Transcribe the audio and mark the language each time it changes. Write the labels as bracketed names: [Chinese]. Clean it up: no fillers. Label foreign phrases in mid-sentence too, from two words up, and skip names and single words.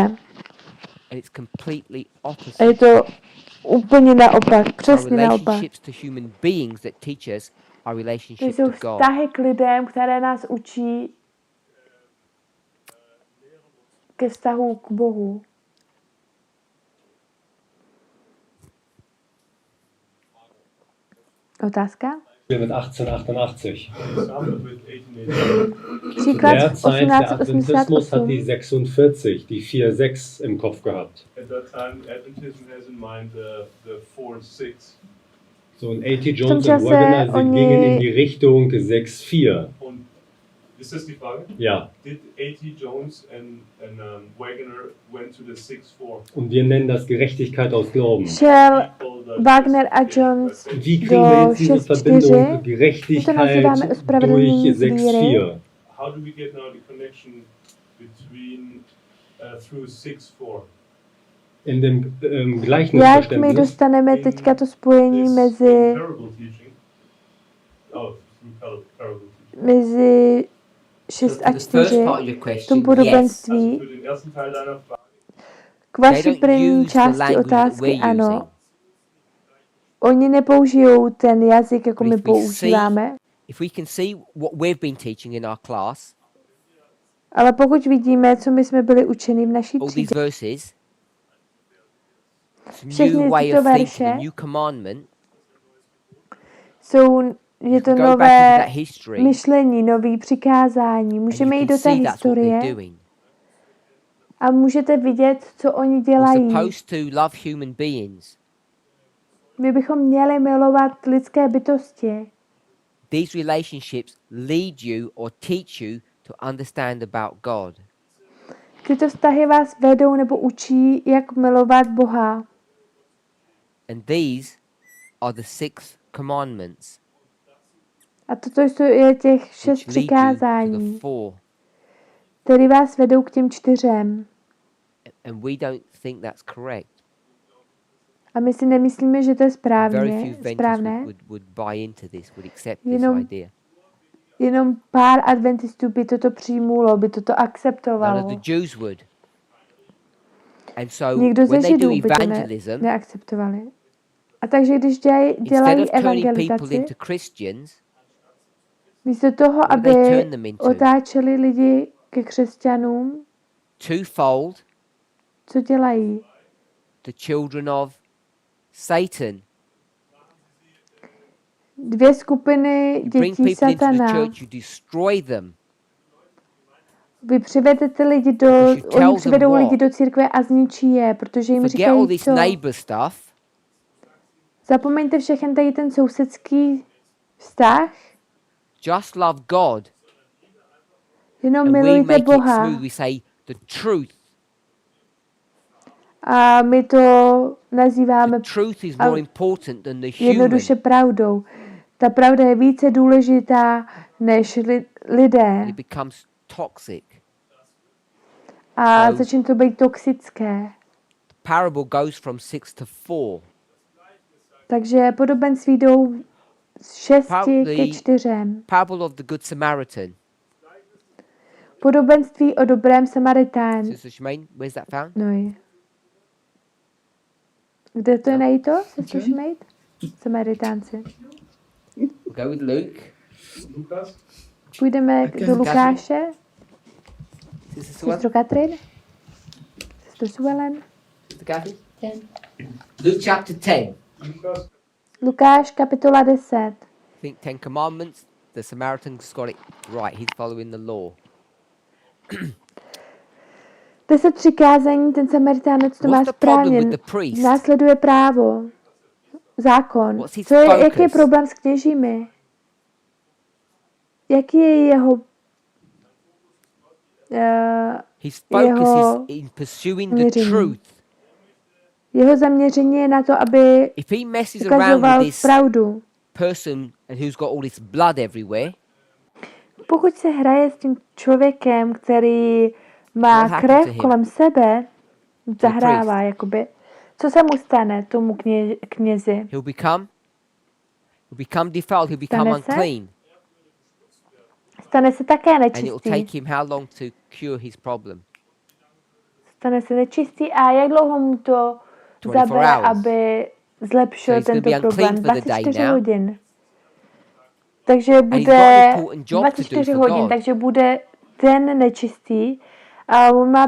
[English] And it's completely A opposite. [Czech] je to úplně naopak, [English] Our [Czech] přesně naopak. [English] relationships to human beings that teach us our [Czech] To [English] relationship [Czech] jsou [English] to God. [Czech] vztahy k lidem, které nás učí ke vztahu k Bohu. Otázka? [German] mit 1888. [English] Example with 1888. [German] Zu [Czech] Příklad [German] der Zeit, der Adventismus hat [Czech] 1888. [German] die 46, die 4-6 im Kopf gehabt. [English] At that time, Adventism has in mind the 4-6. So, [German] und A.T. [Czech] V tom [German] Jones und [Czech] čase [German] Wagner, sie gingen in [Czech] oni [German] die Richtung 6-4. Und ist das die Frage? Ja, [English] Did A.T. Jones and Wagner went to the 6-4? [German] und wir nennen das Gerechtigkeit aus Glauben. [Czech] šel Wagner a Jones [German] Wie kriegen wir [Czech] do [German] jetzt diese [Czech] 6-4. [German] Verbindung [Czech] My to [German] Gerechtigkeit [Czech] nazýváme [German] durch [Czech] ospravedlnění z víry. [German] 6-4? [English] How do we get now the connection between through 6-4? [German] In dem [Czech] Jak my [German] Gleichnisverständnis [Czech] dostaneme teďka to spojení mezi, [English] Parable teaching. Oh, through parable teaching. [Czech] mezi 6 a [English] For the first [Czech] 4 [English] part of your [Czech] v tom [English] question, yes. [Czech] podobenství? [German] Also für den ersten Teil deiner Frage. [Czech] K [English] They [Czech] vaší [English] don't [Czech] první [English] use the [Czech] části [English] language that [Czech] otázky [English] we're [Czech] ano. [English] using. [Czech] Oni nepoužijou ten jazyk, jako [English] But [Czech] my [English] if we [Czech] používáme, [English] If we can see what we've been teaching in our class, [Czech] ale pokud vidíme, co my jsme byli učeni v naší [English] all these [Czech] třídě, [English] verses, it's a [Czech] všechny [English] new way [Czech] tyto [English] of thinking, [Czech] verše [English] a new commandment. [Czech] je to [English] Go back into [Czech] nové [English] that history [Czech] myšlení, nový přikázání. [English] and you [Czech] Můžeme jít [English] can [Czech] do té [English] see that's what they're [Czech] historie [English] doing. [Czech] a můžete vidět, co oni [English] We're [Czech] dělají. [English] supposed to love human beings. [Czech] My bychom měli milovat lidské bytosti. [English] These relationships lead you or teach you to understand about God. [Czech] Tyto vztahy vás vedou nebo učí, jak milovat Boha. [English] And these are the 6 commandments [Czech] A toto je těch 6 [English] which lead you to [Czech] přikázání, [English] the 4. [Czech] které vás vedou k těm 4. [English] And we don't think that's correct. [Czech] A my si nemyslíme, že to je [English] Very [Czech] správně, [English] few [Czech] správné. [English] Adventists would buy into this, would accept this [Czech] Jenom [English] idea. [Czech] Jenom pár adventistů by toto přijmulo, by toto [English] None [Czech] akceptovalo. [English] of the Jews would. And so [Czech] Nikdo ze [English] when they do [Czech] Židů by to [English] evangelism, [Czech] neakceptovali. A takže když [English] instead [Czech] dělají [English] of turning people [Czech] evangelizaci, [English] into Christians, [Czech] místo toho, [English] do they [Czech] aby [English] turn them into? [Czech] otáčeli lidi ke křesťanům, [English] twofold, [Czech] co dělají? [English] the children of Satan. [Czech] 2 skupiny [English] You bring [Czech] dětí [English] people into the [Czech] satana. [English] church, you destroy them. [Czech] Vy přivedete lidi do, [English] Because you tell [Czech] oni [English] them [Czech] přivedou [English] what? [Czech] lidi do církve a zničí je, protože jim [English] Forget all [Czech] říkají [English] this [Czech] co? [English] neighbor stuff. [Czech] Zapomeňte všechen tady ten sousedský vztah, [English] Just love God. [Czech] jenom [English] And we [Czech] milujte [English] make it [Czech] Boha. [English] smooth. We say the truth. [Czech] A my to nazýváme [English] The truth is [Czech] a [English] more important than the human. [Czech] jednoduše pravdou. Ta pravda je více důležitá než lidé. [English] It becomes toxic. [Czech] A [English] So- [Czech] začne to být toxické. [English] The parable goes from 6 to 4. [Czech] Takže podobenství jdou z 6 [English] Probably- [Czech] ke 4. [English] Parable of the Good Samaritan. [Czech] Podobenství o dobrém Samaritánu. [English] Sister Shemaine, where's that found? [Czech] No je. Kde to je najít to, sestro Šmejt? Samaritánci. [English] We'll go with Luke. Lukas? [Czech] Půjdeme do Lukáše. [English] Sister Suel? [Czech] Sestro Katrin. Sestro Suelen. [English] Sister Kathy? Luke chapter 10. Lukas? [Czech] Lukáš, kapitola 10. [English] I think 10 Commandments. The Samaritan's got it right. He's following the law. [Czech] 10 přikázání, ten Samaritánec to má [English] What's the problem [Czech] správně. [English] with the priest? [Czech] Následuje právo. Zákon. [English] What's his [Czech] Jaký je [English] focus? [Czech] problém s kněžími? Jaký je jeho [English] His focus [Czech] jeho [English] is in pursuing the [Czech] měření. [English] truth. [Czech] Jeho zaměření je na to, aby [English] If he messes around [Czech] ukazoval [English] with this [Czech] pravdu. [English] person who's got all this blood everywhere, [Czech] Pokud se hraje s tím člověkem, který [English] What [Czech] má [English] happened to [Czech] krev [English] him? [Czech] kolem sebe, zahrává jakoby, co se mu stane tomu knězi? [English] he'll become defiled, he'll become [Czech] Stane se? [English] unclean. [Czech] Stane se také [English] And it'll [Czech] nečistý. [English] take him how long to cure his problem? [Czech] Stane se nečistý a jak dlouho mu to [English] 24 [Czech] zabere, [English] hours. [Czech] aby zlepšil [English] So he's gonna [Czech] tento [English] be unclean [Czech] problém? [English] for the day [Czech] 24 [English] now. [Czech] hodin. Takže [English] he's got [Czech] bude [English] an important job to do [Czech] 24 [English] for [Czech] hodin, [English] God. [Czech] takže bude ten nečistý a on má